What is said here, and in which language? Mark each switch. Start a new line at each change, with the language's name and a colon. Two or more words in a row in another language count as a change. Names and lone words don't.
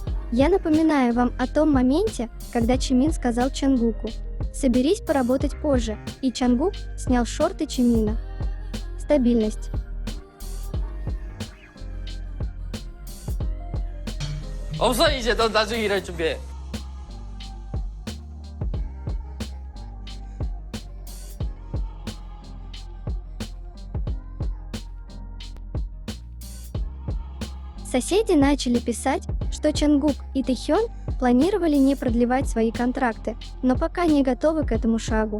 Russian: Я напоминаю вам о том моменте, когда Чимин сказал Чангуку: «Соберись поработать позже», и Чангук снял шорты Чимина. Стабильность.
Korean: 없어, 이제 넌 나중에 일할 준비해.
Russian: Соседи начали писать, что Чангук и Тэхён планировали не продлевать свои контракты, но пока не готовы к этому шагу.